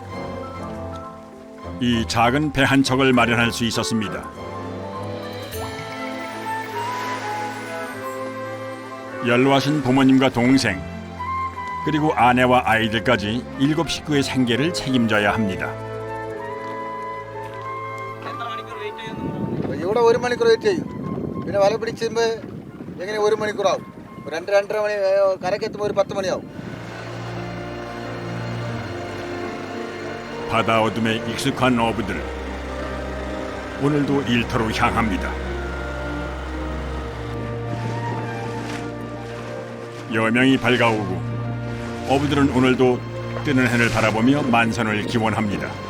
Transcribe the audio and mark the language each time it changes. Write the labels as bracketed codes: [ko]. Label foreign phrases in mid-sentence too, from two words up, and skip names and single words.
[ko] 이 작은 배 한 척을 마련할 수 있었습니다. 연로하신 부모님과 동생, 그리고 아내와 아이들까지 7 식구의 생계를 책임져야 합니다. [ml] ഇവിടെ 1 മണിക്കൂർ വെയിറ്റ് ചെയ്യും. പിന്നെ വല പിടിച്ചുമ്പോൾ എങ്ങനെ 1 മണിക്കൂറാവും. 2-2:30 മണി കരക്കെത്തുമ്പോൾ ഒരു 10 മണിയാവും. [ko] 바다 어둠에 익숙한 어부들, 오늘도 일터로 향합니다. 여명이 밝아오고 어부들은 오늘도 뜨는 해를 바라보며 만선을 기원합니다.